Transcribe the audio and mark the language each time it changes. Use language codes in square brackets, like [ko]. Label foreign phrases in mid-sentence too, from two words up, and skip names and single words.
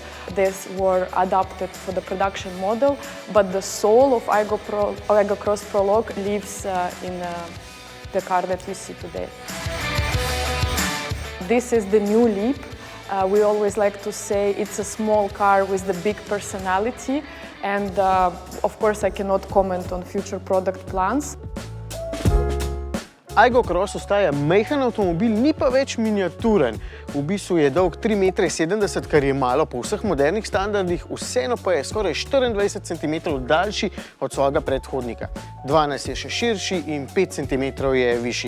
[en] These were adapted for the production model, but the soul of Aygo Cross Prologue lives in the car that you see today. This is the new Leap. We always like to say it's a small car with the big personality, and of course I cannot comment on future product plans. [sl] Aygo Cross ostaja majhen avtomobil, ni pa več miniaturen. V bistvu je dolg 3,70 m, kar je malo po vseh modernih standardih, vseeno pa je skoraj 24 cm daljši od svojega predhodnika. 12 je še širši in 5 cm je višji.